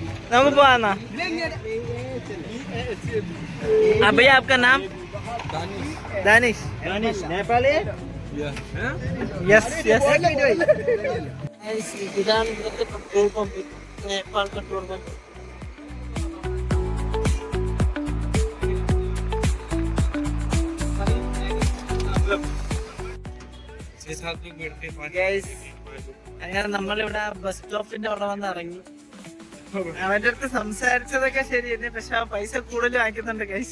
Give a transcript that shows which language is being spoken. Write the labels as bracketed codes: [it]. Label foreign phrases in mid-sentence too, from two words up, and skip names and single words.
[ml] നമുക്ക് പോവാന്നാ. [hi] भैया आपका नाम? दानिश. नेपाली? [en] yes yes. [hi] इधर पेट्रोल पंप, नेपाल पेट्रोल पंप. [ml] അങ്ങനെ നമ്മളിവിടെ ബസ് സ്റ്റോപ്പിന്റെ അവിടെ വന്ന് ഇറങ്ങി. അവന്റെ അടുത്ത് സംസാരിച്ചതൊക്കെ ശരി തന്നെ, പക്ഷെ ആ പൈസ കൂടുതൽ വാങ്ങിക്കുന്നുണ്ട് ഗൈസ്.